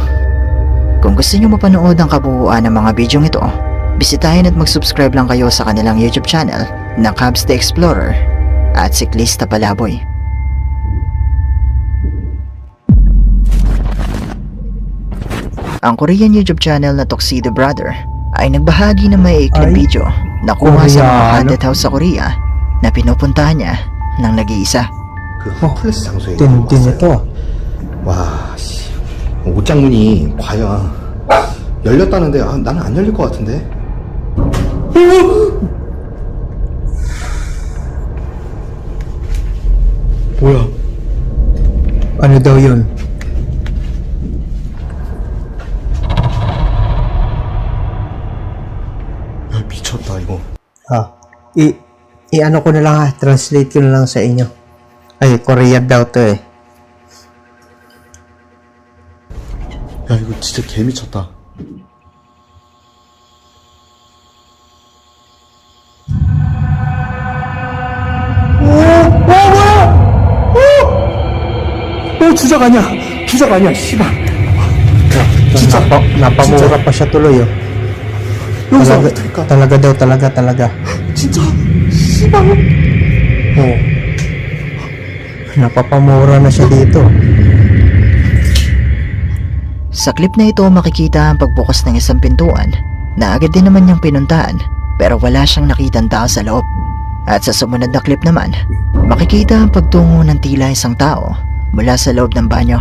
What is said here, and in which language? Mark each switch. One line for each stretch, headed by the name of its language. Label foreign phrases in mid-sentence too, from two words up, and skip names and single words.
Filipino: Kung gusto nyo mapanood ang kabuuan ng mga bidyong ito, bisitahin at mag-subscribe lang kayo sa kanilang YouTube channel na Cabs the Explorer at Siklista Palaboy. Ang Korean YouTube channel na Tuxedo Brother ay nagbahagi ng may ikling Ay, video na kuha sa mga Koreano. haunted house sa Korea na pinupuntahan niya ng nag-iisa.
Korean: 그 핫플레스 장소에
Filipino: Tindi nito.
Korean: 와, 씨. 옷장문이 과연 열렸다는데 나는 안 열릴 것 같은데. 뭐야?
Filipino: Ano daw yun?
Korean: 야, 미쳤다 이거.
Filipino: I-ano ko na lang translate ko na lang sa inyo. Ay, Korean daw to eh.
Korean: 야, 이거 진짜 개 미쳤다. 주작 아니야. 주작 아니야. 씨발.
Filipino: 진짜 napamura pa siya tuloy oh.
Korean: 여기서
Filipino: Talaga,
Korean: 어떡할까?
Filipino: talaga daw, talaga.
Korean: 진짜 씨발.
Filipino: Oo. Napapamura na siya dito. Sa clip na ito makikita ang pagbukas ng isang pintuan na agad din naman niyang pinuntahan pero wala siyang nakitang tao sa loob. At sa sumunod na clip naman, makikita ang pagtungo ng tila isang tao mula sa loob ng banyo.